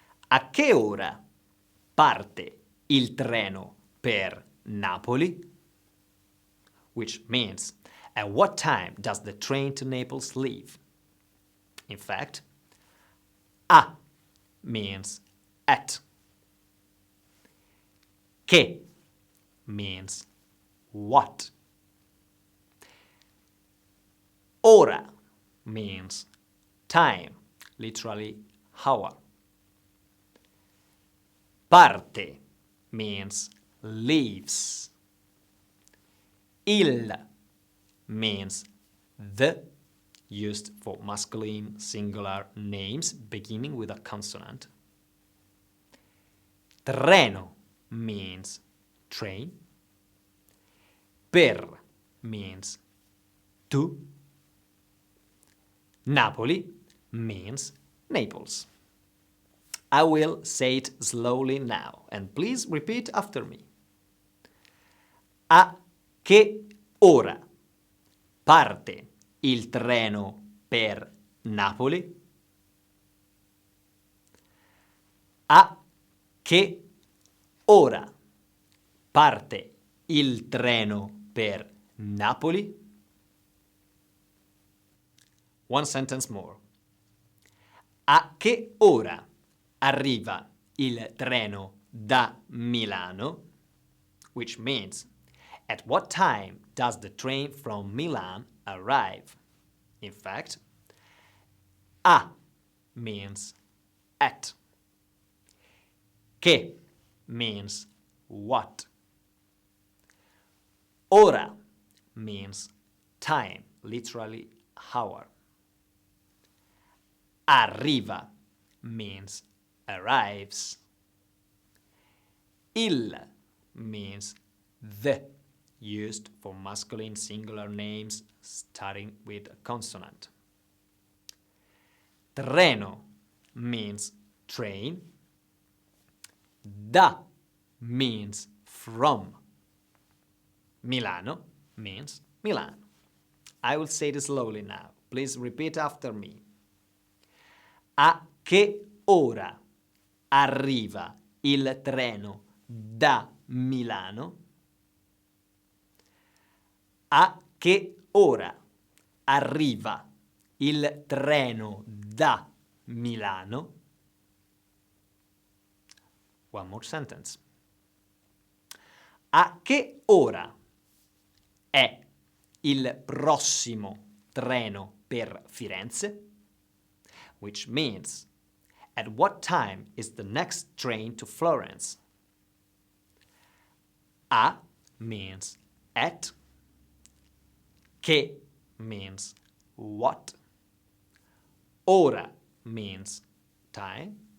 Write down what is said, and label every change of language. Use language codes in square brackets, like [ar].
[it] A che ora parte il treno per Napoli? [en] Which means, at what time does the train to Naples leave? In fact, a means at. Che means what. Ora means time, literally hour. Parte means leaves. Il means the, used for masculine singular names beginning with a consonant. Treno means train. Per means to. Napoli means Naples. I will say it slowly now, and please repeat after me. [it] A che ora parte il treno per Napoli? A che ora parte il treno per Napoli? [en] One sentence more. [it] A che ora arriva il treno da Milano? [en] Which means, at what time does the train from Milan arrive? In fact, a means at. Che means what. Ora means time, literally hour. Arriva means arrives. Il means the, used for masculine singular names starting with a consonant. Treno means train. Da means from. Milano means Milan. I will say this slowly now. Please repeat after me. [it] A che ora arriva il treno da Milano? A che ora arriva il treno da Milano? [en] One more sentence. [it] A che ora è il prossimo treno per Firenze? [en] Which means, at what time is the next train to Florence? A means at. Che means what. Ora means time.